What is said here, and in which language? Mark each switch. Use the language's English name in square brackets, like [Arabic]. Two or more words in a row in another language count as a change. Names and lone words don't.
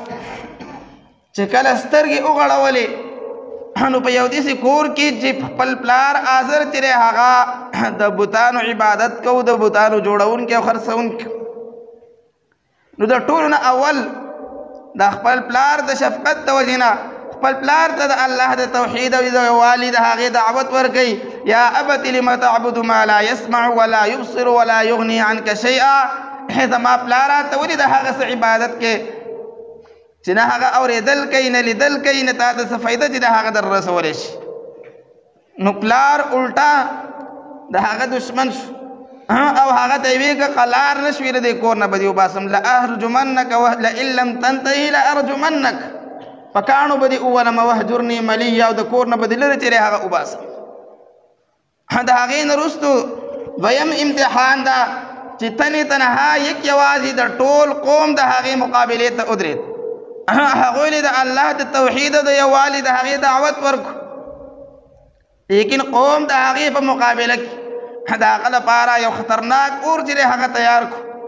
[Pashto] چې کله سترګې وغړولې نو په یو داسې کور کې چې خپل پلار آزر چې دی هغه د بوتانو عبادت کو د بوتانو جوړونکي او خرڅونکي نو د ټولو نه اول د خپل پلار د شفقت د وجې نه خپل پلار ته د الله د توحید او د یووالي د هغې دعوت ورکوي [Arabic] یا ابت لم تعبد ما لا يسمع ولا يبصر ولا يغني عنك شیئا [Pashto] زما پلاره ته ولې د هغه څه عبادت کې چې نه هغه اورېدل کوي نه لیدل کوي نه تا ته څه فایده چې د هغه در رسولی شي نو پلار الټا د هغه دشمن شو او هغه ته یې ویې که قلار نه شوې د دې کور نه به دې وباسم [Arabic] لأرجمنک لئن لم تنتهي لأرجمنک [Pashto] په کاڼو به دې وولم [Arabic] وهجرني ملیه [Pashto] او د کور نه به دې لرې تېرې هغه وباسم د هغې نه وروستو دویم امتحان ده چې تنې تنها یک یوازې د ټول قوم د هغې مقابلې ته ودرېد هغوی د الله د توحید او د یووالي د هغې دعوت ورکړو لیکن قوم د هغې په مقابله کې د هغه لپاره یو خطرناک اور چې هغه تیار کړو